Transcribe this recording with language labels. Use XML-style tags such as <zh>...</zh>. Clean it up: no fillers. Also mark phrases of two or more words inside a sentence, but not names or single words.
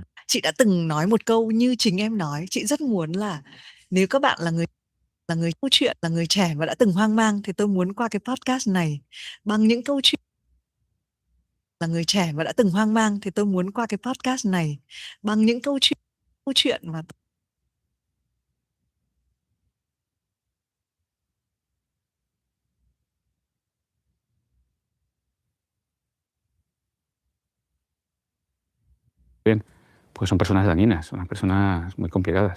<vi>Chị đã từng nói một câu như chính em nói, chị rất muốn là nếu các bạn là người câu chuyện, là người trẻ và đã từng hoang mang, thì tôi muốn qua cái podcast này bằng những câu chuyện. Là người trẻ và đã từng hoang mang thì tôi muốn qua cái podcast này bằng những câu chuyện mà</vi> <es>Bien, pues son personas dañinas, son personas muy complicadas.</es>